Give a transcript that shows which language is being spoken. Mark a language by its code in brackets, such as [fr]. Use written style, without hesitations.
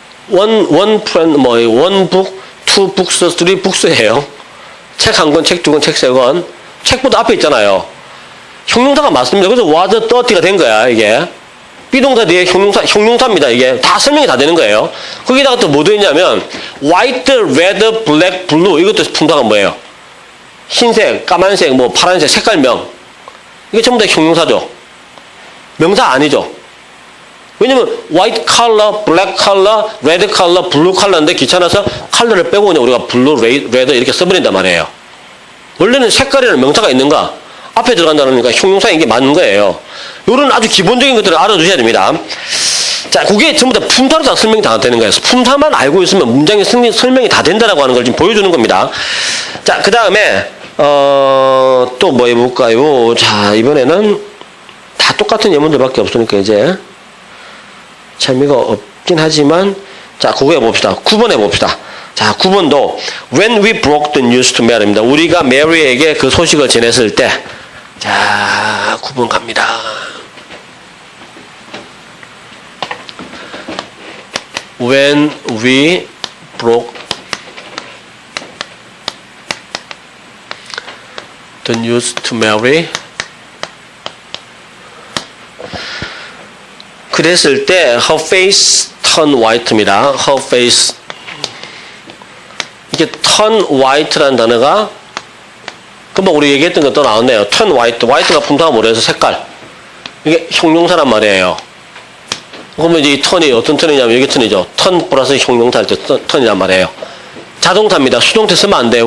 [en] one book, two books, three books예요. [ko] 책 한 권, 책 두 권, 책 세 권. 책보다 앞에 있잖아요. 형용사가 맞습니다. 그래서 was 30가 된 거야, 이게. 비동사 뒤에 형용사입니다, 이게. 다 설명이 다 되는 거예요. 거기다가 또 뭐 들어있냐면, [en] white, red, black, blue. [ko] 이것도 품사가 뭐예요? 흰색, 까만색, 뭐 파란색, 색깔명. 이게 전부 다 형용사죠. 명사 아니죠. 왜냐면 [en] white color, black color, red color, blue color인데 [ko] 귀찮아서 컬러를 빼고 그냥 우리가 [en] blue, red [ko] 이렇게 써버린단 말이에요. 원래는 색깔이라는 명사가 있는가? 앞에 들어간다니까 형용사인 게 맞는 거예요. 이런 아주 기본적인 것들을 알아두셔야 됩니다. 자, 그게 전부 다 품사로 다 설명이 다 되는 거예요. 품사만 알고 있으면 문장의 설명이 다 된다라고 하는 걸 지금 보여주는 겁니다. 자, 그 다음에 또 뭐 해볼까요? 자, 이번에는 다 똑같은 예문들밖에 없으니까 이제 재미가 없긴 하지만 자, 그거 해봅시다. 9번 해봅시다. 자, 9번도 [en] when we broke the news to Mary입니다. [ko] 우리가 메리에게 그 소식을 전했을 때 자, 9번 갑니다. [en] when we broke the news to Mary [ko] 그랬을 때 [en] her face turned white입니다. her face [ko] 이게 [en] turn white [ko] 라는 단어가 금방 우리 얘기했던 것도 나왔네요. [en] turn white. [ko] white가 품사가 뭐래서 색깔. 이게 형용사란 말이에요. 그러면 이제 이 turn이 어떤 turn이냐면 이게 turn이죠. turn 플러스 형용사일 때 turn이란 말이에요. 자동사입니다. 수동태 쓰면 안 돼요.